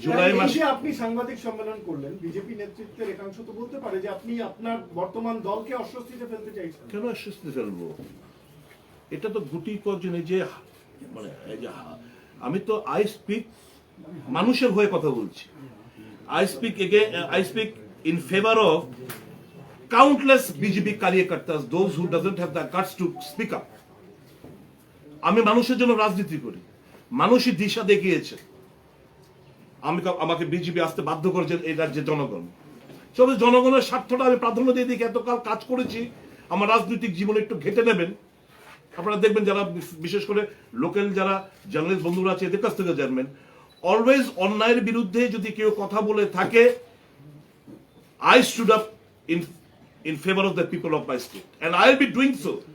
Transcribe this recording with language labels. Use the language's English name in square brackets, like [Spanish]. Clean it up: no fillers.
[Bangla] এই যে আপনি সাংবাদিক সম্মেলন করলেন, বিজেপি নেতৃত্বের একাংশ তো বলতে পারে যে আপনি আপনার বর্তমান দলকে অস্বস্তিতে ফেলতে চাইছেন। কেন আশ্বস্ত ফেলবো? এটা তো গুটি কজন, এই যে মানে এই যে আমি তো [English] I speak [Bangla] মানুষের হয়ে কথা বলছি। [English] I speak in favor of countless BJP karyakartas, those who doesn't have the guts to speak up. [Bangla] আমি মানুষের জন্য রাজনীতি করি, মানুষই দিশা দেখিয়েছে, আমাকে বিজেপি আসতে বাধ্য করেছে এই রাজ্যের জনগণ। তবে জনগণের স্বার্থটা আমি প্রাধান্য দিয়ে দিকে এতকাল কাজ করেছি, আমার রাজনৈতিক জীবনে একটু ঘেটে নেবেন, আপনারা দেখবেন যারা বিশেষ করে লোকাল যারা জার্নালিস্ট বন্ধুরা আছে এদের কাছ থেকে জানবেন, অলওয়েজ অন্যায়ের বিরুদ্ধে যদি কেউ কথা বলে থাকে, [English] I stood up in favor of the people of my state and I'll be doing so.